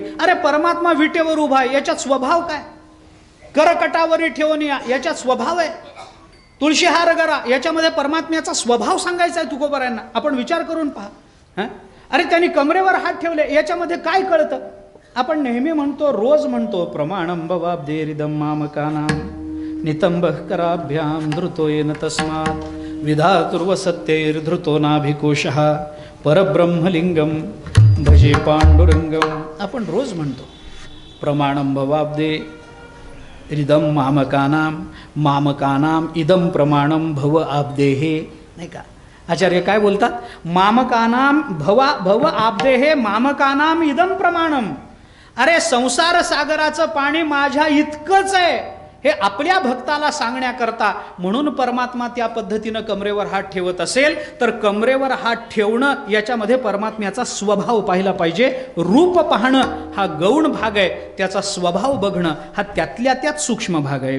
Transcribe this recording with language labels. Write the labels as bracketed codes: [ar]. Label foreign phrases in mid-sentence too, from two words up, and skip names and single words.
[mr] अरे परमात्मा विटेवर उभा आहे, याच्यात स्वभाव काय? करकटावरी ठेवून याच्यात स्वभाव आहे। तुळशीहार गरा याच्यामध्ये परमात्म्याचा स्वभाव सांगायचा आहे तुकोबारायांना, आपण विचार करून पहा। अरे त्यांनी कमरेवर हात ठेवले, याच्यामध्ये काय कळतं? आपण नेहमी म्हणतो, रोज म्हणतो, [sa] प्रमाणं भवाब्धे हृदं मामकानां नितंबः कराभ्यां धृतो येन तस्मात् विधातुर्व सत्यैर्धृतो नाभिकोशः परब्रह्मलिंगं भजे पांडुरंगम। [mr] आपण रोज म्हणतो [sa] प्रमाणं भवाब्धे हृदं मामकानां मामकानां इदं प्रमाणं भव आब्देहे, [mr] नाही का? आचार्य काय बोलतात? [sa] मामकानाम भव आब्देहे मामकानाम इदम प्रमाणम। [mr] अरे संसार सागराचं पाणी माझ्या इतकंच आहे हे आपल्या भक्ताला सांगण्याकरता, म्हणून परमात्मा त्या पद्धतीनं कमरेवर हात ठेवत असेल तर कमरेवर हात ठेवणं याच्यामध्ये परमात्म्याचा स्वभाव पाहिला पाहिजे। रूप पाहणं हा गौण भाग आहे, त्याचा स्वभाव बघणं हा त्यातल्या त्यात सूक्ष्म भाग आहे।